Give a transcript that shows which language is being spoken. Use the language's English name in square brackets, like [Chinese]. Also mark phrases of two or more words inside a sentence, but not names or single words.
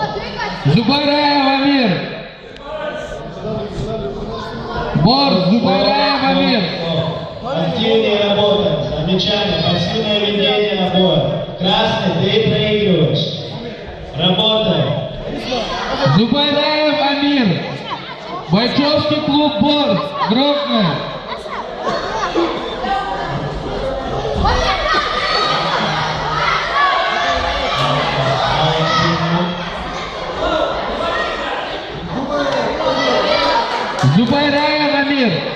[Russian] Зубайраев Амир. Бор Зубайраев Амир. Активнее работаем. Замечание. Пассивное ведение на бой. Красный, ты проигрываешь. Работаем. Зубайраев Амир. Бойцовский клуб Бор. Грозный. Зубайраев Амир.